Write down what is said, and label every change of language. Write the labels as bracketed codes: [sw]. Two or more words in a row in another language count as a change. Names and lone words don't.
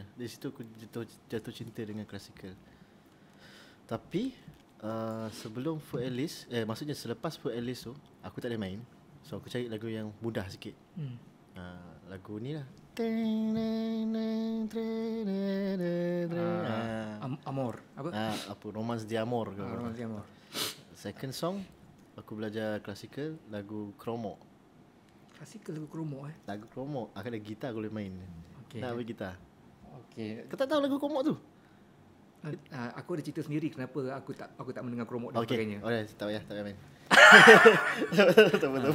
[ms] Dari situ aku jatuh cinta dengan klasikal. Tapi sebelum Foo Alice, maksudnya selepas Foo Alice tu, aku tak boleh main. So aku cari lagu yang mudah sikit. Lagu ni lah. Amor. Apa? Romance de Amor. Romance de Amor. [en] Second song [ms] aku belajar klasikal, lagu Kromo. Klasikal lagu Kromo Lagu Kromo, aku ada gitar aku boleh main. Okay. Nak ambil gitar. Okay. Kau tak tahu lagu Kromo tu? Aku ada cerita sendiri kenapa aku tak mendengar Kromo dan sebagainya. Okay, tak payah main. Tak apa.